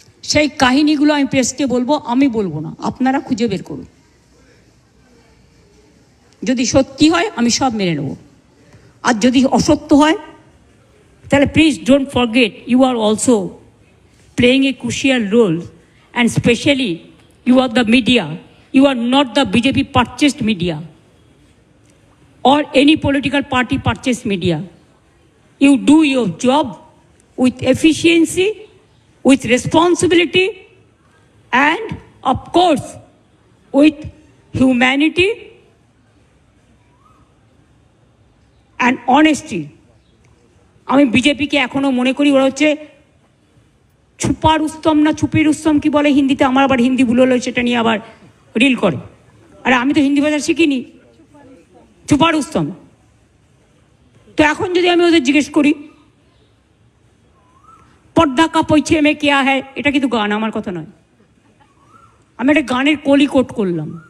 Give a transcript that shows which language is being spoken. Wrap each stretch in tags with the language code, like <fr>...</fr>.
<bn>সেই কাহিনীগুলো আমি প্রেসকে বলবো, আমি বলবো না, আপনারা খুঁজে বের করুন। যদি সত্যি হয় আমি সব মেনে নেব, আর যদি অসত্য হয় তাহলে</bn> <en>Please don't forget you are also playing a crucial role, and specially you are the media. You are not the BJP purchased media or any political party purchased media. You do your job with efficiency, with responsibility, and of course, with humanity and honesty.</en> <bn>আমি বিজেপিকে এখনো মনে করি ওরা হচ্ছে</bn> <hi>ছুপা রুস্তম না ছুপি রুস্তম</hi> <bn>কি বলে হিন্দিতে, আমার আবার হিন্দি ভুল হলো, সেটা নিয়ে আবার রিল করে। আরে আমি তো হিন্দি ভাষা শিখিনি,</bn> <hi>ছুপা রুস্তম।</hi> <bn>তো এখন যদি আমি ওদের জিজ্ঞেস করি</bn> <hi>পর্দা কা পৈছে মে কেয়া হ্যায়,</hi> <bn>এটা কিন্তু গান, আমার কথা নয়, আমি একটা গানের কলি কোট করলাম।</bn>